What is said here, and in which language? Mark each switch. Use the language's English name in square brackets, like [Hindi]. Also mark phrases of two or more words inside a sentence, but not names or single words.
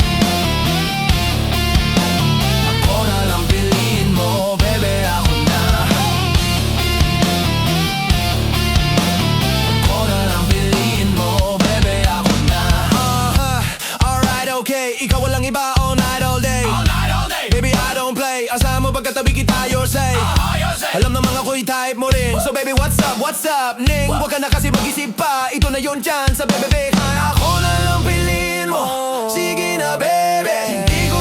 [Filipino] Ako na lang piliin mo, bebe, ako na. Ako na lang piliin mo, bebe, ako na. [English] Alright, okay, [Filipino] ikaw walang iba [English] all night, all day. Baby, I don't play. [Filipino] Asahan mo pagkatabi kita, [English] your say. [Filipino] Alam namang ako'y type mo rin. [English] So baby, what's up, Ning? [Filipino] Huwag ka na kasi mag-isip pa. Ito na yon chance sa bebe. Ako na lang piliin mo, sige na baby.